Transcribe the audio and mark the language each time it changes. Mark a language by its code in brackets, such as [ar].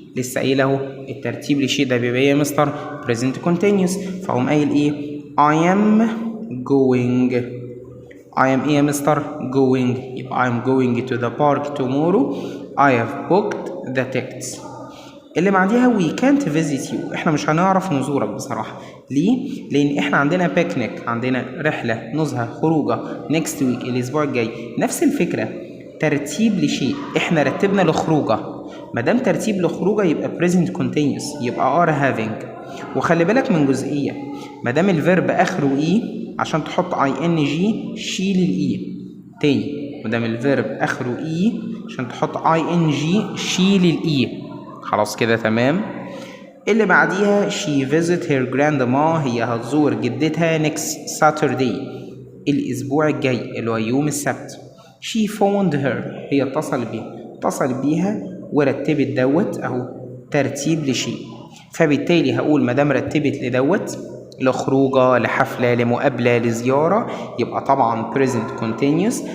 [ar] لسه قايل اهو الترتيب لشيء ده بيبقى ايه يا مستر؟ present continuous. فهقوم قايل ايه؟ [en] I am going. [ar] ايه يا مستر؟ going. يبقى [en] I am going to the park tomorrow I have booked the tickets. [ar] اللي بعديها [en] we can't visit you. [ar] احنا مش هنعرف نزورك بصراحة. ليه؟ لأن احنا عندنا بيكنيك، عندنا رحلة، نزهة، خروجة [en] next week [ar] الأسبوع الجاي. نفس الفكرة، ترتيب لشيء. احنا رتبنا لخروجة. مادام ترتيب لخروجة يبقى present continuous، يبقى are having. وخلي بالك من جزئية، مادام الفيرب آخره إيه عشان تحط ing شيل الإي. تاني، مادام الفيرب آخره إيه عشان تحط ing شيل الإي. خلاص كده تمام. اللي بعديها [en] she visit her grandma. [ar] هي هتزور جدتها [en] next Saturday [ar] الأسبوع الجاي اللي هو يوم السبت. [en] she phoned her. [ar] هي اتصل بيها ورتبت دوت أهو ترتيب لشيء. فبالتالي هقول مادام رتبت لدوت لخروجة، لحفلة، لمقابلة، لزيارة، يبقى طبعا present continuous.